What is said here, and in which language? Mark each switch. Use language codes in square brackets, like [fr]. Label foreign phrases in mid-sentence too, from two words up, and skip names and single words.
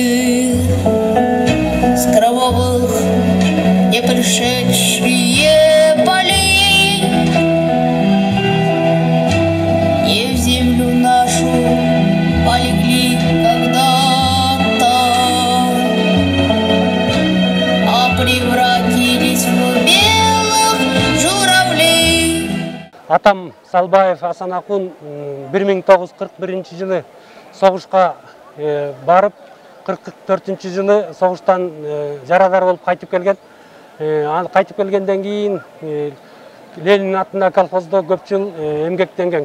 [ru] с кровавых не пришедшие полей не в землю нашу полегли когда-то, а превратились в белых журавлей. [ky] Атам Салбаев Асан Акун 1941 жылы согушка барып, 44 жылы согуштан жарадар болуп кайтып келген. Кайтып келгенден кийин Ленин атында колхоздо көп жыл эмгектенген.